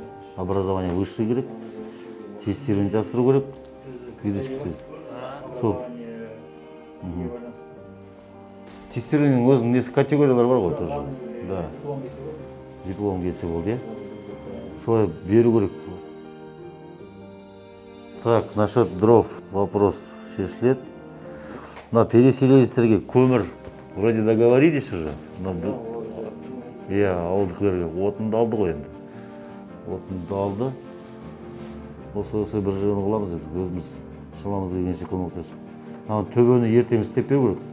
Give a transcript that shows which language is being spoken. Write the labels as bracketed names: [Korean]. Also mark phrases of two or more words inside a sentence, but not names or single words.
[Russian] образование высший [Kazakh] керек, тестирование жасыру керек, видишь, сол. Тестированиенің өзінің несі категориялар бар ғой тоже. Да. Диплом келсе болды, солай беру керек. [Russian] Так, насчет дров вопрос шешіледі. На [Kazakh] переселенецтерге көмір [Russian] вроде договорились уже. [Kazakh] Ауылдықлерге отынды алды ғой енді. Отынды алды. Осы бір жығын қыламыз еді. Өзіміз шамамыз келгенше көмектесіп. Төбені ертең істеп беру керек.